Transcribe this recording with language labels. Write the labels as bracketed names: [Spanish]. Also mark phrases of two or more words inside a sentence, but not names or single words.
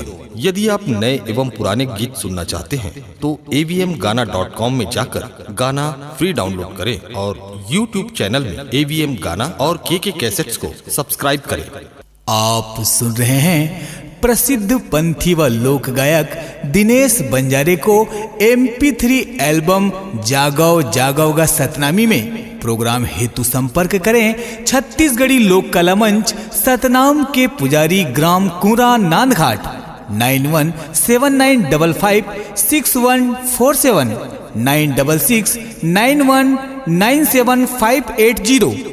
[Hindi] यदि आप नए एवं पुराने गीत सुनना चाहते हैं तो avmgana.com में जाकर गाना [English] free download [Hindi] करें और YouTube चैनल में AVM गाना और के कैसेट्स को सब्सक्राइब करें। आप सुन रहे हैं प्रसिद्ध पंथी व लोक गायक दिनेश बंजारे को MP3 एल्बम जागव जागव गा सतनामी में। प्रोग्राम हेतु संपर्क करें छत्तीसगढ़ी लोक कला मंच सतनाम के पुजारी ग्राम कुरा नांदघाट 9179556147 9669197580।